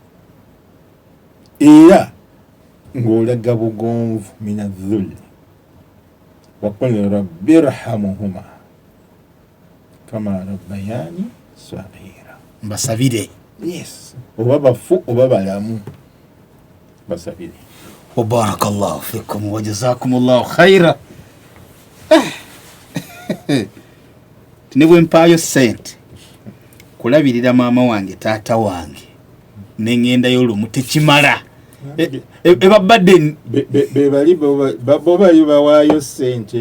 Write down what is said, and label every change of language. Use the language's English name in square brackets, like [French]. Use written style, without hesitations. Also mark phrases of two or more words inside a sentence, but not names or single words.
[Ganda] Era ng'olaga bugonvu [Arabic] من الذل. وقل رب ارحمهما كما ربياني صغيرا. [Ganda] Mbasabire. Yes. Oba bafu oba balamu basabire. [Arabic] وبارك الله فيكم وجزاكم الله خيرا. [Ganda] Tinebwe mpaayo sente kulabirira maama wange taata wange n'engenda y'olumu tekimala. Babadde bebali bo bali bawaayo sente